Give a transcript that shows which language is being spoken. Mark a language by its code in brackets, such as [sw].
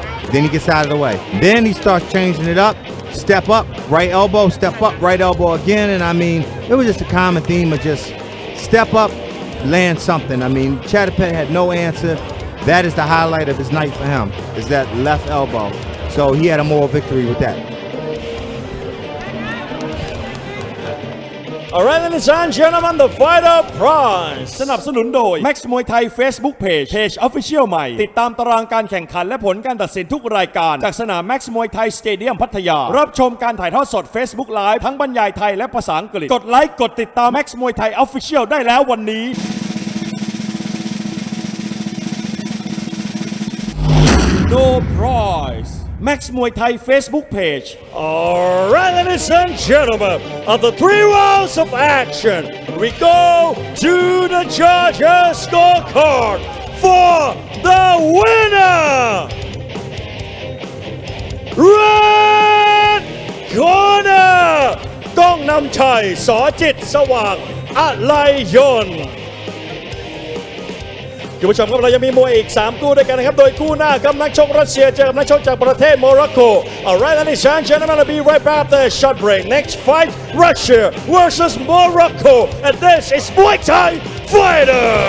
[en] Then he gets out of the way. Then he starts changing it up. Step up, right elbow, step up, right elbow again. And I mean, it was just a common theme of just step up, land something. I mean, Shatped had no answer. That is the highlight of his night for him, is that left elbow. So he had a moral victory with that. Alright, ladies and gentlemen, the fighter prize [th] สนับสนุนโดย Max Muay Thai Facebook Page Official ใหม่ติดตามตารางการแข่งขันและผลการตัดสินทุกรายการจากสนาม Max Muay Thai Stadium พัทยารับชมการถ่ายทอดสด Facebook Live ทั้งบรรยายไทยและภาษาอังกฤษกดไลค์กดติดตาม Max Muay Thai Official ได้แล้ววันนี้ [en] No prize Max Muay Thai Facebook page. Alright, ladies and gentlemen, after 3 rounds of action, we go to the judges' scorecard for the winner. Red corner, ก้องนำชัย ส. [th] จิตสว่างอะไลยนต์คุณผู้ชมครับเรายังมีมวยอีก3คู่ด้วยกันนะครับโดยคู่หน้าครับนักชกรัสเซียเจอกับนักชกจากประเทศโมร็อกโก [en] Alright, ladies and gentlemen, I'll be right back after a short break. Next fight, Russia versus Morocco, and this is Muay Thai Fighter.